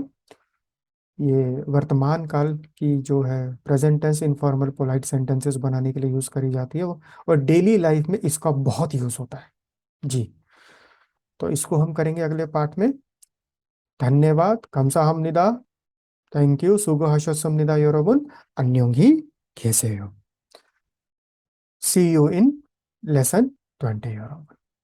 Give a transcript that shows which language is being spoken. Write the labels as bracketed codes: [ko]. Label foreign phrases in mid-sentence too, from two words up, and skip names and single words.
[hi] ये वर्तमान काल की जो है [en] present tense informal polite sentences [hi] बनाने के लिए यूज करी जाती है और [en] daily life [hi] में इसका बहुत यूज होता है जी। तो इसको हम करेंगे अगले पार्ट में। धन्यवाद, [ko] 감사합니다, [en] thank you, [ko] 수고하셨습니다 여러분, 안녕히 계세요। [en] see you in lesson 20 여러분।